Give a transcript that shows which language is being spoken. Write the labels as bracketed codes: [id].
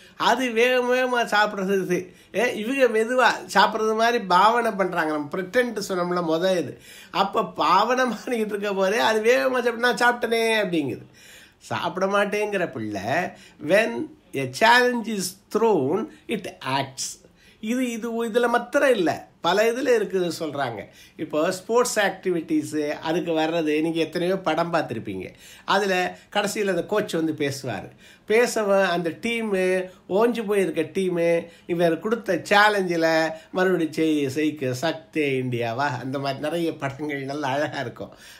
[ta] அது வேகமாக சாப்பிட்றது, இவங்க மெதுவாக சாப்பிட்றது மாதிரி பாவனை பண்ணுறாங்க. நம்ம ப்ரிட்டன்ட் சொன்னோம்ல இது, அப்போ பாவனை பண்ணிக்கிட்டு இருக்க போதே அது வேகமாக சாப்பிட்டு நான் சாப்பிட்டனே அப்படிங்குது. சாப்பிட மாட்டேங்கிற பிள்ளை [en] when a challenge is thrown it acts. [ta] இதில் மாத்திரம் இல்லை, பல இதில் இருக்குது சொல்கிறாங்க. இப்போ ஸ்போர்ட்ஸ் ஆக்டிவிட்டீஸு அதுக்கு வர்றது, நீங்கள் எத்தனையோ படம் பார்த்துருப்பீங்க. அதில் கடைசியில் அந்த கோச் வந்து பேசுவார். பேசவன் அந்த டீமு ஓஞ்சி போயிருக்க டீமு இவர் கொடுத்த சேலஞ்சில் மறுபடியும் செய்க சக்தே இந்தியாவா, அந்த மாதிரி நிறைய படங்கள் நல்லா அழகாக இருக்கும்.